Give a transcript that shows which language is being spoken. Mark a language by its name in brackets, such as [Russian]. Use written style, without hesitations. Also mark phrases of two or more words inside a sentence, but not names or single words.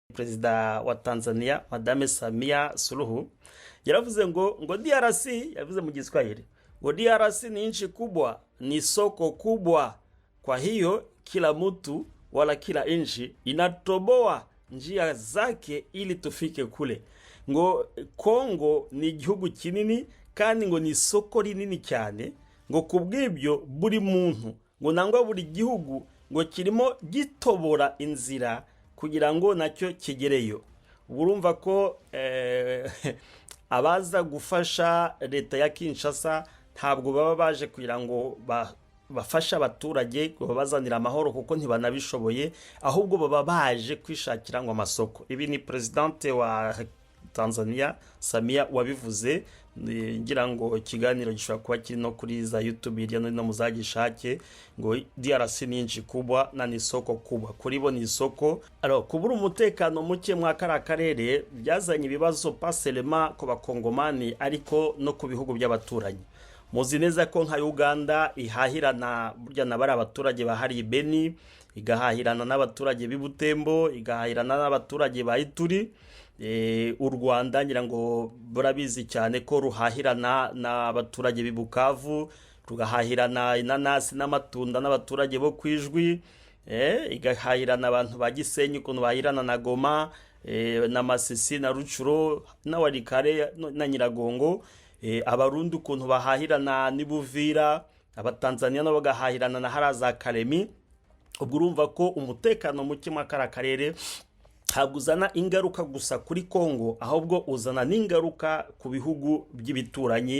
[Kinyarwanda] perezida wa Tanzania Madame Samia Suluhu yaravuze ngo DRC, [Swahili] yavuze mu Kiswahili ngo DRC ni nchi kubwa, ni soko kubwa, kwa hiyo kila mtu wala kila nchi inatoboa njia zake ili tufike kule. [Kinyarwanda] Ngo Kongo ni igihugu kinini kandi ngo ni soko rinini cyane, ngo kubw'ibyo buri muntu ngo nangwa buri gihugu ngo kirimo gitobora inzira kugira ngo nacyo kigereyo. Urumva ko abaza gufasha leta ya Kinshasa ntabwo baba baje kugira ngo bafasha abaturage babazanira amahoro kuko ntibanabishoboye, ahubwo baba baje kwishakira ngo amasoko. Ibi ni presidente wa Tanzania Samia wabivuze. Ngira ngo ikiganiro gishobora kuba kiri no kuri za YouTube hirya no hino muzagishake, ngo DRC [Swahili] ni nchi kubwa na ni soko kubwa. [Kinyarwanda] Kuri bo ni isoko. Kubura umutekano muke mwa karere byazanye ibibazo paselema ku bakongomani ariko no ku bihugu by'abaturanyi. Muzi neza ko nka Uganda ihahirana burya nabari abaturage bahari Beni, igahahirana n'abaturage b'Ibutembo, igahahirana n'abaturage ba Ituri. U Rwanda ngira ngo burabizi cyane ko ruhahirana n'abaturage b'Ibukavu, rugahahirana inanasi n'amatunda n'abaturage bo kwijwi, igahahirana abantu ba Gisenyi ukuntu bahirana na Goma, na Masisi na Rucuro na Warikare na Nyiragongo, abarundi ukuntu bahahirana n'Ibuvira, abatanzania nabo bagahahirana na haraza Karemi. Ubwo urumva ko umutekano muke mu karere ntabwo uzana ingaruka gusa kuri Kongo, ahubwo uzana n'ingaruka ku bihugu by'ibituranyi.